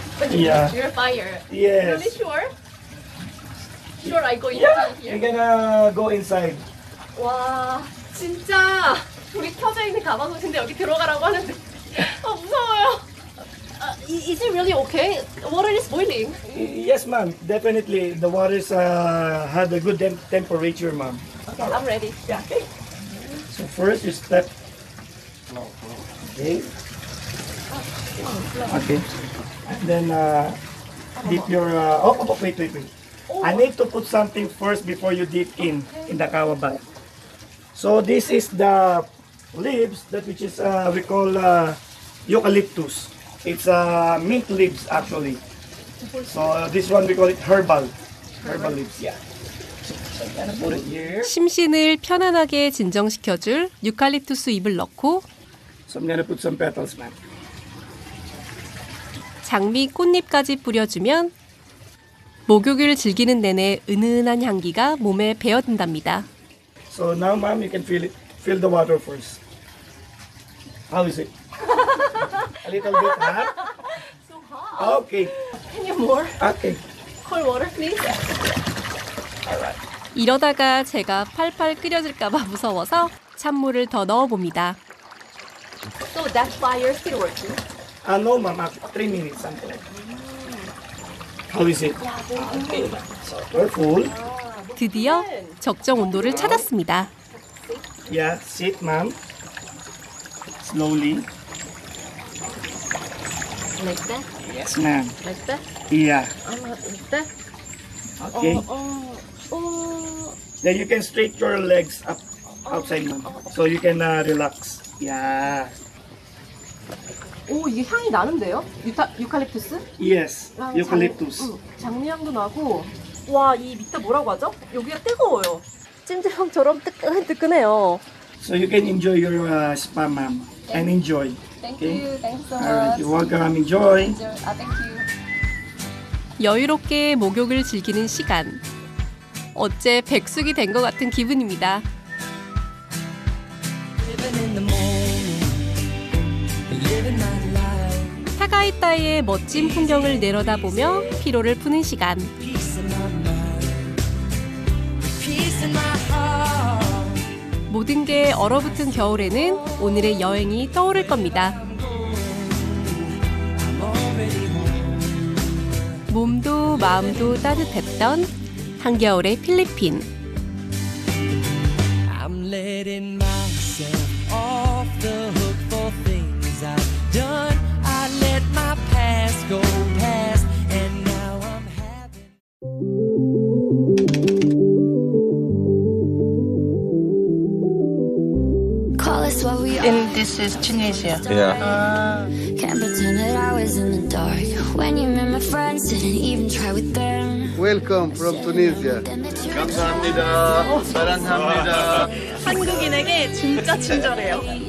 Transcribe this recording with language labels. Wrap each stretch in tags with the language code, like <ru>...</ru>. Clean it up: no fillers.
<en>Yeah. You're fire. Yes. Really sure? Sure, I go Yeah, inside you're here. gonna go inside.</en> <ko>와, 진짜 불이 켜져 있는 가마솥인데 여기 들어가라고 하는데 무서워요.</ko> <en>Is it really okay? Water is boiling. Yes, ma'am. Definitely, the waters had a good temperature, ma'am. Okay, I'm ready. Yeah. Okay. So first, you step. Okay. Okay. And then dip your. Wait. I need to put something first before you dip in the kawabay. So this is the leaves which is we call eucalyptus. It's mint leaves actually. So this one we call it herbal leaves. Yeah. So I'm gonna put it here.</en> <ko>심신을 편안하게 진정시켜줄 유칼립투스 잎을 넣고</ko> <en>So I'm gonna put some petals, ma'am.</en> <ko>장미 꽃잎까지 뿌려주면 목욕을 즐기는 내내 은은한 향기가 몸에 배어든답니다.</ko> <en>So now, ma'am, you can feel the water first. How is it? A little bit hot? So hot. Okay. Can you more? Okay. Cold water, please.</en> <ko>이러다가 제가 팔팔 끓여질까봐 무서워서 찬물을 더 넣어봅니다.</ko> <en>So that fire still working? No, ma'am. 3 minutes, something like that. How is it? Okay. So we're full.</en> <ko>드디어 적정 온도를 찾았습니다.</ko> <en>Yeah, sit, ma'am. Slowly. Like that? Yes, ma'am. Like that? Yeah. Like that? Okay. Oh. Then you can straight your legs up outside, ma'am. So you can relax. Yeah.</en> <ko>오, 이게 향이 나는데요? 유칼립투스?</ko> <en>Yes, eucalyptus.</en> <ko>장미향도 나고. 와, 이 밑에 뭐라고 하죠? 여기가 뜨거워요. 찜질방처럼 뜨끈해요.</ko> <en>So you can enjoy your spa, ma'am, and enjoy. Thank Okay? you. Thank you so Alright, much. you're welcome. Enjoy. Thank you.</en> <ko>여유롭게 목욕을 즐기는 시간. 어째 백숙이 된 것 같은 기분입니다. 타가이타이의 멋진 풍경을 내려다보며 피로를 푸는 시간. 모든 게 얼어붙은 겨울에는 오늘의 여행이 떠오를 겁니다. 몸도 마음도 따뜻했던 한겨울의 필리핀.</ko> <en>I'm letting myself off the hook for things I've done. I let my past go past, and now I'm having. Call us what we are. And this is Tunisia. Yeah. Can't pretend that I was in the dark when you met my friends. Didn't even try with them. Welcome from Tunisia.</en> <ko>감사합니다. 사랑합니다. 한국인에게 진짜 친절해요.</ko>